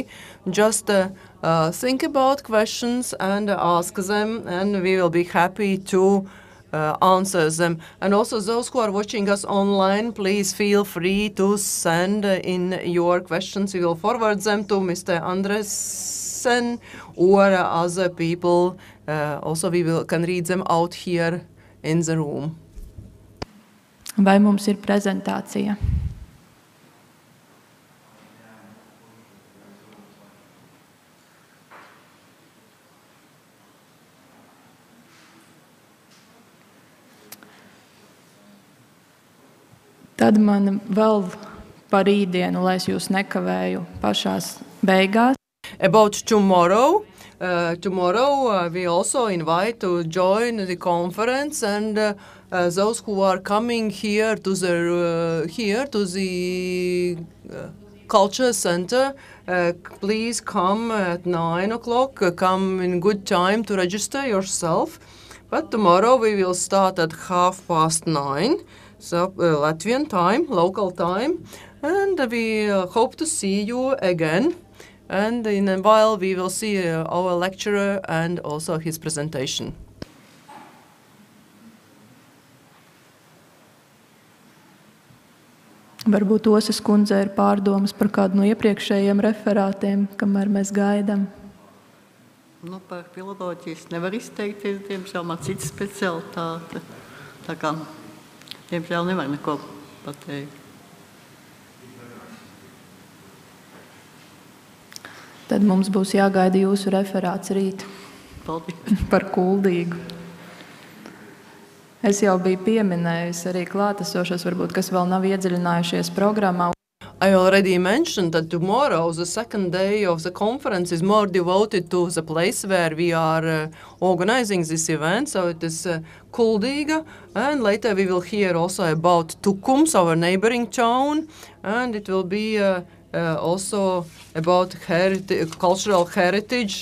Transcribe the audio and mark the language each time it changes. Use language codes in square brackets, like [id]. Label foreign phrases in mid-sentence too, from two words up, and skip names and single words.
[en] Just think about questions and ask them, and we will be happy to answer them. And also those who are watching us online, please feel free to send in your questions. We will forward them to Mr. Andresen or other people. Also, can read them out here in the room. [lv] Vai mums ir prezentācija? Tad man vēl par rītdienu, lai es jūs nekavēju pašās beigās. [en] About tomorrow, we also invite to join the conference, and those who are coming here to the culture center, please come at 9 o'clock. Come in good time to register yourself. But tomorrow we will start at 9:30. So Latvian time, local time, and we hope to see you again. And in a while we will see our lecturer and also his presentation. [lv] Varbūt Osas kundze ir pārdomas par kādu no iepriekšējiem referātiem, kamēr mēs gaidām. Nu, par filoloģijas nevar izteikties, diemžēl man cita specialitāte. Tā kā, diemžēl nevar neko pateikt. Tad mums būs jāgaida jūsu referāts rīt. Paldies. Par Kuldīgu. Es jau biju pieminējusi arī klātesošos, varbūt, kas vēl nav iedziļinājušies programmā. [en] I already mentioned that tomorrow, the second day of the conference, is more devoted to the place where we are organizing this event. So it is Kuldīga, and later we will hear also about Tukums, our neighboring town, and it will be also about cultural heritage.